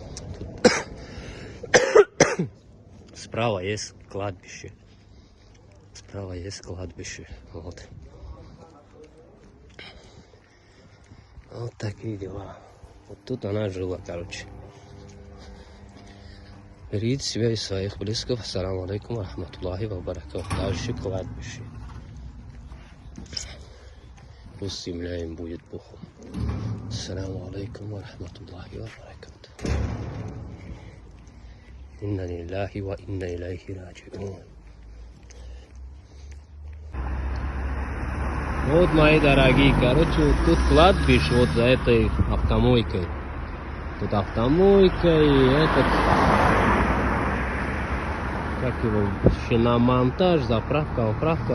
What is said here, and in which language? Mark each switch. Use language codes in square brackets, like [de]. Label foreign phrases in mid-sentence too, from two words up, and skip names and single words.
[ru] Тут справа есть кладбище. Справа есть кладбище. Вот. Вот такие дела. Вот тут она жила, короче. Берегите себя и своих близких. [ar] السلام عليكم ورحمة الله وبركاته. [ru] Дальше кладбище. Пусть земля им будет пухом. [ar] السلام عليكم ورحمة الله وبركاته. إنا لله وإنا إليه راجعون. [ru] Вот, мои дорогие, короче, вот тут кладбище, вот за этой автомойкой. Тут автомойка и этот, как его, шиномонтаж, заправка, управка.